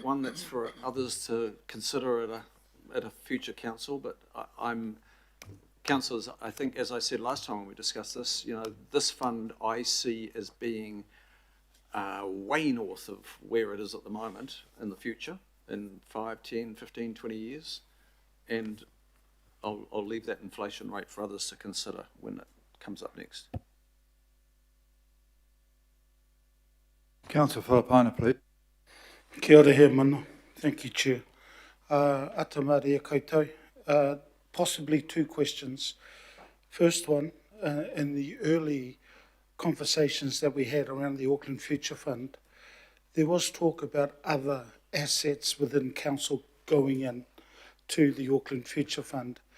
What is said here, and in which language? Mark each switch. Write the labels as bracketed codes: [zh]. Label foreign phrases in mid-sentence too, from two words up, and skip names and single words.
[en] That's for others to consider at at a future council, but councillors, I think, as I said last time when we discussed this, this fund I see as being way north of where it is at the moment in the future, in 5, 10, 15, 20 years. And I'll leave that inflation rate for others to consider when it comes up next. Councillor Filipina, please. [mi] Kia ora he mana. [en] Thank you, Chair. [mi] Atamari koutou. [en] Possibly two questions. First one, in the early conversations that we had around the Auckland Future Fund, there was talk about other assets within council going in to the Auckland Future Fund.